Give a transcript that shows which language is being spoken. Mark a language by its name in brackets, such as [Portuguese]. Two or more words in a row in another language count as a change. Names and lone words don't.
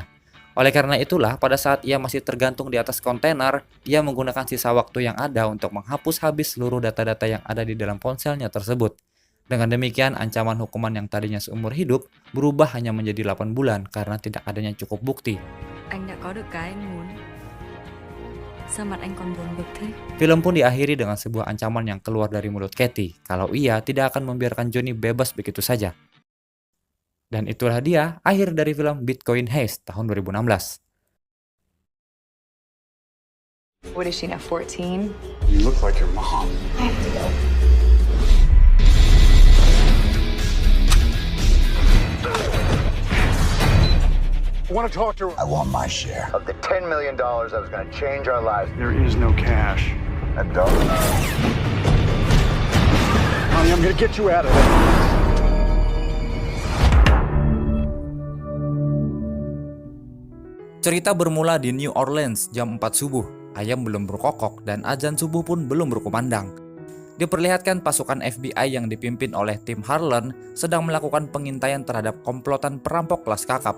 [Indonesian] Oleh karena itulah, pada saat ia masih tergantung di atas kontainer, ia menggunakan sisa waktu yang ada untuk menghapus habis seluruh data-data yang ada di dalam ponselnya tersebut. Dengan demikian, ancaman hukuman yang tadinya seumur hidup berubah hanya menjadi 8 bulan karena tidak adanya cukup bukti. [Vietnamese] Anh đã có được cái anh muốn. Sao mặt anh còn buồn bực thế? [Indonesian] Film pun diakhiri dengan sebuah ancaman yang keluar dari mulut Katie, kalau ia tidak akan membiarkan Johnny bebas begitu saja. Dan itulah dia akhir dari film Bitcoin Heist tahun 2016. [English] What is she now, 14? You look like your mom. I have to go. I want to talk to her. I want my share of the $10 million that was going to change our lives. There is no cash. I don't know. Honey, I'm going to get you out of there. [Indonesian] Cerita bermula di New Orleans jam 4 subuh. Ayam belum berkokok dan azan subuh pun belum berkumandang. Diperlihatkan pasukan FBI yang dipimpin oleh tim Harlan sedang melakukan pengintaian terhadap komplotan perampok kelas kakap.